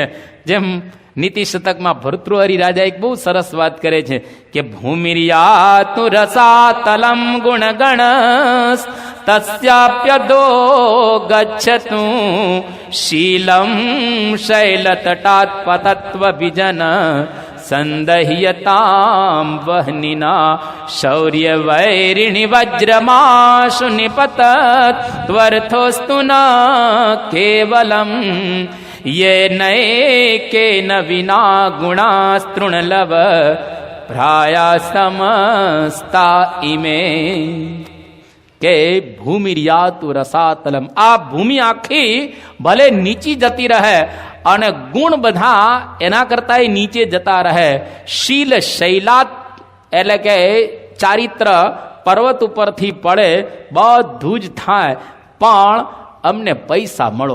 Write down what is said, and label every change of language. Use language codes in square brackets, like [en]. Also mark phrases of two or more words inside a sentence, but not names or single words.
[gu] જેમ નીતિ શતકમાં ભર્તૃહરિ રાજા એક બહુ સરસ વાત કરે છે કે [sa] ભૂમિર્યા તુ રસાતલમ ગુણગણસ તસ્યાપ્યદો ગચ્છતુ શીલમ શૈલતટાત પતત્વ વિજન સંદહ્યતામ વહનિના શૌર્ય વૈરિણી વજ્રમાશુ નિપતત ત્વર્થોસ્તુ ન કેવલમ ये नये न विना गुणा तृणलव भ्राया समस्ता इमे, [gu] કે [sa] ભૂમિર્યાતુ રસાતલમ, [gu] આ ભૂમિ આખી ભલે નીચી જતી રહે અને ગુણ બધા એના કરતા નીચે જતા રહે. [sa] શીલ શૈલાત [gu] એટલે કે ચારિત્ર પર્વત ઉપરથી પડે, બધું જ થાય, પણ અમને પૈસા મળો.